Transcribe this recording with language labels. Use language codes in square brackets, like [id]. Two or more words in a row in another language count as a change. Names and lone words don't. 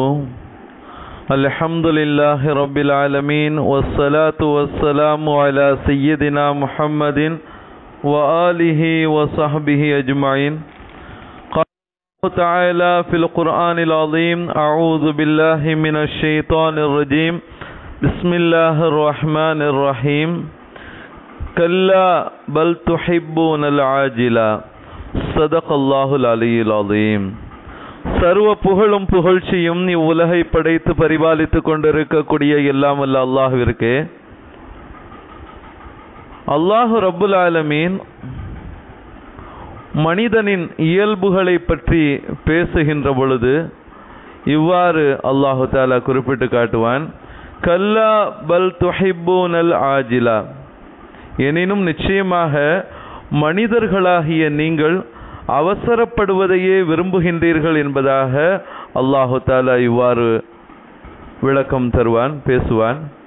[ar] الحمد لله رب العالمين والصلاة والسلام على سيدنا محمد وآله وصحبه أجمعين. قال تعالى في القرآن العظيم أعوذ بالله من الشيطان الرجيم بسم الله الرحمن الرحيم كلا بل تحبون العاجلة صدق الله العلي العليم. [ta] சர்வ புகழும் புகழ்ச்சியும் இவ்வுலகை படைத்து பரிபாலித்து கொண்டிருக்கக்கூடிய எல்லாம் வல்ல அல்லாஹ்விற்கே. [ar] الله رب العالمين [ta] மனிதனின் இயல்புகளை பற்றி பேசுகின்ற பொழுது இவ்வாறு [ar] الله تعالى [ta] குறிப்பிட்டு காட்டுவான், [ar] كلا بل تحبون العاجلة, [ta] எனினும் நிச்சயமாக மனிதர்களாகிய நீங்கள் அவசரப்படுவதையே விரும்புகின்றீர்கள் என்பதாக [ar] الله تعالى [ta] இவ்வாறு விளக்கம் தருவான், பேசுவான்.